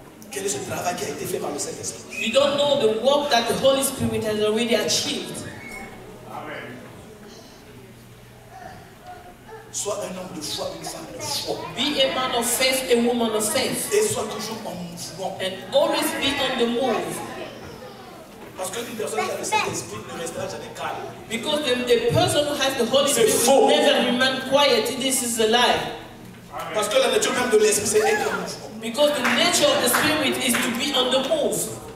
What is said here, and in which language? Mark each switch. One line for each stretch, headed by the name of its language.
French: Quel est ce travail qui a été fait par le Saint-Esprit?
English: You don't know the work that the Holy Spirit has already achieved.
French: Sois un homme de foi, une femme de foi.
English: Be a man of faith, a woman of faith.
French: Et sois toujours en mouvement.
English: And always be on the move.
French: Parce qu'une personne qui a le Saint-Esprit ne restera jamais calme.
English: Because the person who has the Holy Spirit will never remain quiet. This is a lie.
French: Parce que la nature même de l'esprit, c'est être en mouvement.
English: Because the nature of the Spirit is to be on the move.